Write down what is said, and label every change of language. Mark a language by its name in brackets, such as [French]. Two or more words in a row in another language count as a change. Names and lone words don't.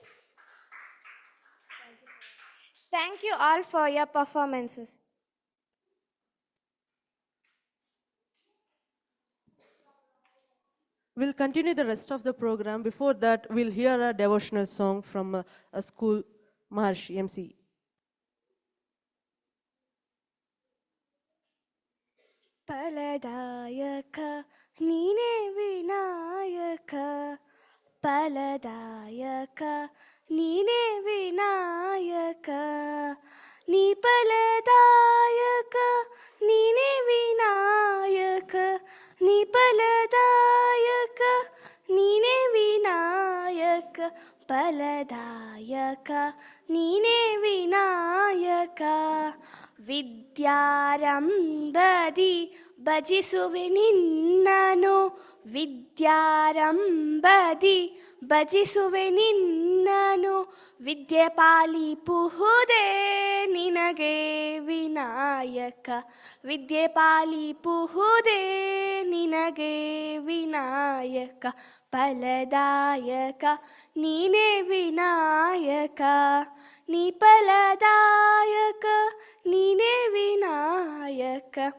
[English] Thank you all for your performances. We'll continue the rest of the program. Before that, we'll hear a devotional song from a school, Maharshi MC. [Kannada] ಫಲದಾಯಕ, ನೀನೇ ವಿನಾಯಕ. ಫಲದಾಯಕ, ನೀನೇ ವಿನಾಯಕ. ನೀ ಫಲದಾಯಕ, ನೀನೇ ವಿನಾಯಕ. ನೀ ಫಲದಾಯಕ, ನೀನೇ ವಿನಾಯಕ. ಫಲದಾಯಕ, ನೀನೇ ವಿನಾಯಕ. Vidyarambadi ಭಜಿಸುವೆ ನಿನ್ನನು ವಿದ್ಯಾರಂಭದಿ ಭಜಿಸುವೆ ನಿನ್ನನು ವಿದ್ಯೆ ಪಾಲಿಪುಹುದೇ ನಿನಗೆ ವಿನಾಯಕ ವಿದ್ಯೆ ಪಾಲಿಪುಹುದೇ ನಿನಗೆ ವಿನಾಯಕ ಫಲದಾಯಕ ನೀನೇ ವಿನಾಯಕ ನೀ ಫಲದಾಯಕ ನೀನೇ ವಿನಾಯಕ